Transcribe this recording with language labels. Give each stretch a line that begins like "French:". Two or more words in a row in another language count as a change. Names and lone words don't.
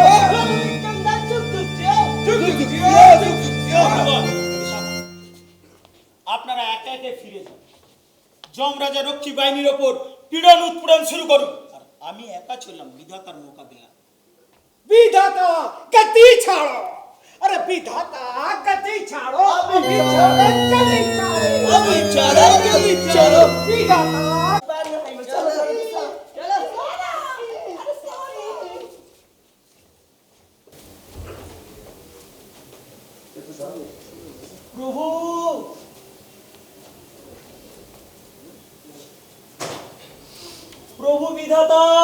Bangla: রঘুবীর চন্দ্র যুগ যুগ জিও। যুগ যুগ জিও, যুগ যুগ জিও। আপনারা একে একে ফিরে যান, যমরাজা রক্ষী বাহিনীর ওপর পীড়ন উৎপীড়ন শুরু করুন। আর আমি একা চললাম বিধাতার মোকাবিলা।
Hindi: विधाता गति छाड़ो, अरे विधाता गति छाड़ो, अभी चलो गति छाड़ो, अभी चलो गति छाड़ो, विधाता
Bangla: প্রভু, প্রভু বিধাতা।